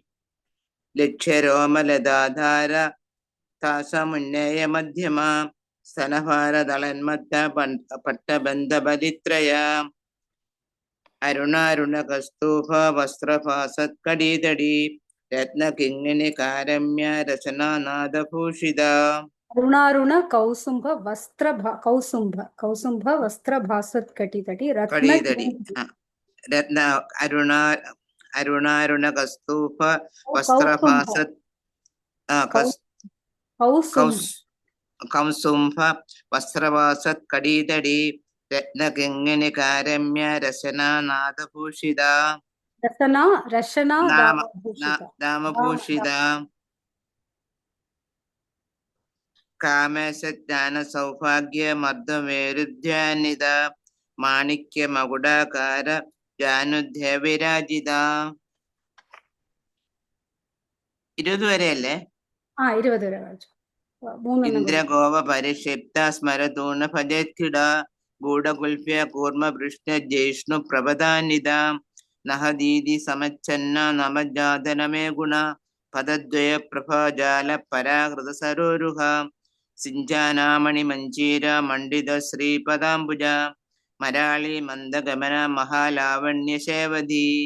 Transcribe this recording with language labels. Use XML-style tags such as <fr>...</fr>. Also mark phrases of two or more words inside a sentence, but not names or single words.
<sa>ലക്ഷ്യരോമലതാധാര താസമുന്നേയ മധ്യമ സ്തനഭാരദളന്മത്ത പട്ടബന്ധബലിത്രയ അരുണാരുണ കസ്തൂഭ വസ്ത്രഭാസത്കടീതടി രത്നകിങ്ങിണി കാരമ്യ രചനാനാദഭൂഷിത ಅರುಣಾರುಣ ಕೌಸುಂಭ ವಸ್ತ್ರ ಭಾಸತ್ ಕಟಿತಟಿ ಕಡೀದಡಿ ರತ್ನ ಅರುಣಾರುಣ ಕಸ್ತೂಪ ವಸ್ತ್ರಭಾಸತ್ ಕೌಸುಂಭ ವಸ್ತ್ರಭಾಸತ್ ಕಡೀದಡಿ ರತ್ನಗಿಂಗಿಣಿ ಕಾರಮ್ಯ ರಚನಾ ನಾದಭೂಷಿತ ರಶನಾ ನಾಮಭೂಷಿತ ಕಾಮೇಶಜ್ಞಾನ ಸೌಭಾಗ್ಯ ಮರ್ದಮೇರುಧ್ಯಾನಿದ ಮಾಣಿಕ್ಯ ಮಗುಡಾಕಾರ ജാനുധ്യ വിരാജിത.</sa> <ml>20 വരെയല്ലേ? 20 വരെ വായിച്ചു.</ml> <sa>ഇന്ദ്രഗോപ പരിക്ഷിപ്ത സ്മരതൂണ ഭജത്കിട ഗൂഢകുൽഫ്യ കൂർമ്മപൃഷ്ഠ ജ്യേഷ്ണു പ്രപദാനിത നഹദീതി സമച്ഛന്ന നമജാതനമേ ഗുണ പദദ്വയ പ്രഭാജാല പരാകൃത സരോരുഹ സിഞ്ചാനാമണി മഞ്ചീര മണ്ഡിത ശ്രീപദാംബുജ മരാളി മന്ദഗമന മഹാലാവണ്യ ശേവതി.</sa>